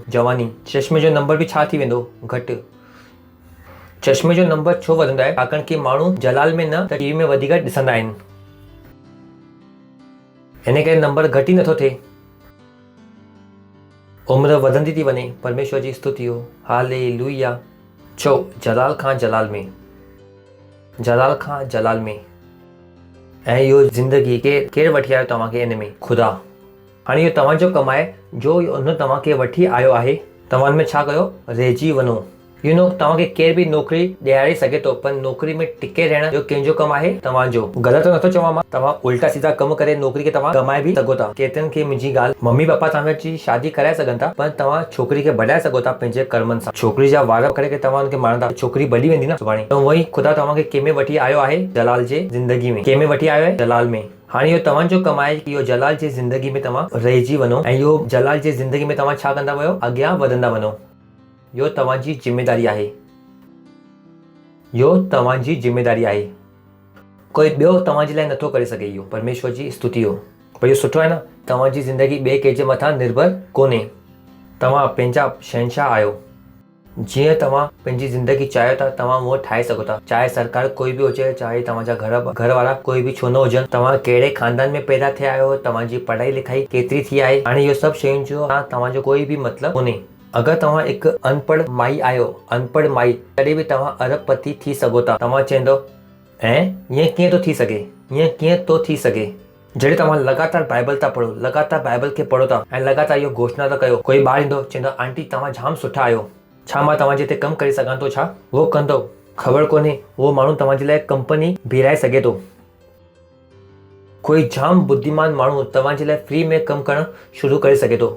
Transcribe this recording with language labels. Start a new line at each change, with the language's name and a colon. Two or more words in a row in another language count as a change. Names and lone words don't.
Sindhi: जवानी। चश्मे जो नंबर बि छा थी वेंदो? घटि। चश्मे जो नंबर छो वधंदो आहे? छाकाणि कि माण्हू जलाल में न त टीवी में वधीक ॾिसंदा आहिनि, हिन करे नंबर घटि ई नथो थिए, उमिरि वधंदी थी वञे। परमेश्वर जी स्तुति हो। हालेलुया। चओ जलाल खां जलाल में, जलाल खां जलाल में। ऐं इहो ज़िंदगी केरु वठी आयो तव्हांखे हिन में? ख़ुदा। हाणे इहो तव्हांजो कमु आहे, जो हुन तव्हांखे वठी आयो आहे, तव्हां में छा कयो? रहिजी वञो। तव्हांखे केर बि नौकिरी ॾियारे सघे थो, पर नौकिरी में टिके रहण जो कंहिंजो कमु आहे? तव्हांजो। ग़लति नथो चवां मां, तव्हां उल्टा सीधा कमु करे नौकिरी खे तव्हां कमाए बि सघो था। केतिरनि खे मुंहिंजी ॻाल्हि, मम्मी पप्पा तव्हांजी शादी कराए सघनि था, पर तव्हां छोकिरी खे बढ़ाए सघो था पंहिंजे कर्मनि सां। छोकिरी जा वार करे तव्हां हुनखे मारंदा, छोकिरी भली वेंदी न सुभाणे। त उहो ई ख़ुदा तव्हांखे कंहिंमें वठी आयो आहे? जलाल जे ज़िंदगी में। कंहिंमें वठी आयो आहे? जलाल में। हाणे इहो तव्हांजो कमु आहे कि इहो जलाल जे ज़िंदगी में तव्हां रहिजी वञो ऐं इहो जलाल जे ज़िंदगी में तव्हां छा कंदा वञो? अॻियां वधंदा वञो। इहो तव्हांजी ज़िमेदारी आहे, इहो तव्हांजी ज़िमेदारी आहे। कोई ॿियो तव्हांजे लाइ नथो करे सघे। इहो परमेश्वर जी स्तुति हो। पर इहो सुठो आहे न, तव्हांजी ज़िंदगी ॿिए कंहिंजे मथां निर्भर कोन्हे। तव्हां पंहिंजा शहंशाह आहियो। जीअं तव्हां पंहिंजी ज़िंदगी चाहियो था, तव्हां उहो ठाहे सघो था। चाहे सरकार कोई बि हुजे, चाहे तव्हांजा घर वारा कोई बि छो न हुजनि, तव्हां कहिड़े ख़ानदान में पैदा थिया आहियो, तव्हांजी पढ़ाई लिखाई केतिरी थी आहे, हाणे इहो सभु शयुनि जो तव्हांजो कोई बि मतिलबु कोन्हे। अगरि तव्हां हिकु अनपढ़ माई आहियो, अनपढ़ माई, तॾहिं बि तव्हां अरबपति थी सघो था। तव्हां चवंदो ऐं ईअं कीअं थो थी सघे? ईअं कीअं थो थी सघे? जॾहिं तव्हां लगातार बाइबल था पढ़ो, लगातार बाइबल खे पढ़ो था ऐं लगातार इहो घोषणा था कयो। कोई ॿारु ईंदो चवंदो आंटी तव्हां जाम सुठा आहियो, छा मां तव्हांजे हिते कमु करे सघां थो? छा उहो कंदो? ख़बर कोन्हे। उहो माण्हू तव्हांजे लाइ कंपनी बीहारे सघे थो। कोई जाम बुद्धिमान माण्हू तव्हांजे लाइ फ्री में कमु करणु शुरू करे सघे थो।